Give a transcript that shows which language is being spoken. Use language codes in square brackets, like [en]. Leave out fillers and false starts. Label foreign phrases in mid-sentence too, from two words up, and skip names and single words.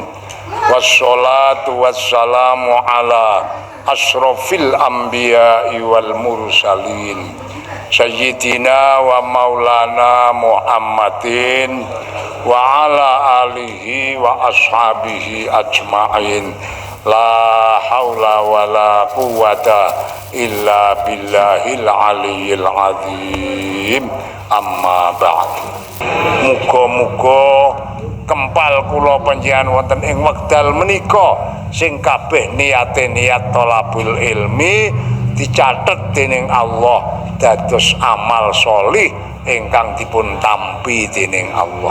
[ar] والصلاة والسلام على أشرف الأنبياء والمرسلين سيدنا ومولانا محمد وعلى آله وأصحابه أجمعين. لا حول ولا قوة إلا بالله العلي العظيم. أما بعد. [jv] Muga-muga kempal kula panjenengan wonten ing wekdal menika sing kabeh niate niat [ar] طلب العلم [jv] dicatet dening Allah dados amal sholih ingkang dipun tampi dening Allah.